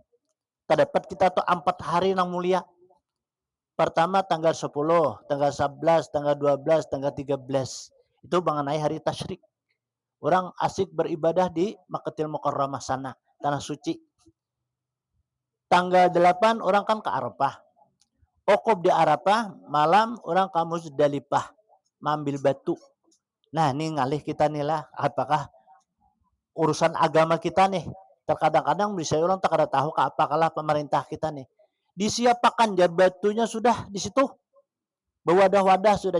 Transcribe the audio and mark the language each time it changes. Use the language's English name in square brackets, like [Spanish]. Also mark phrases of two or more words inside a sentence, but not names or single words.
[Banjar] Terdapat kita tuh 4 hari nang mulia. Pertama tanggal 10, tanggal 11, tanggal 12, tanggal 13. [Indonesian] Itu mengenai hari tasyrik. Orang asik beribadah di Makkatul Mukarramah sana, tanah suci. Tanggal 8 orang kan ke Arafah. Okop di Arafah, malam orang ke Muzdalifah, mengambil batu. [Banjar] Nah, ini ngalih kita nih lah, apakah urusan agama kita nih. [Indonesian] Terkadang-kadang bisa orang tak ada tahu ke apakah pemerintah kita nih. [Banjar] Disiapkan jar batunya sudah di situ. [Indonesian] Berwadah-wadah sudah.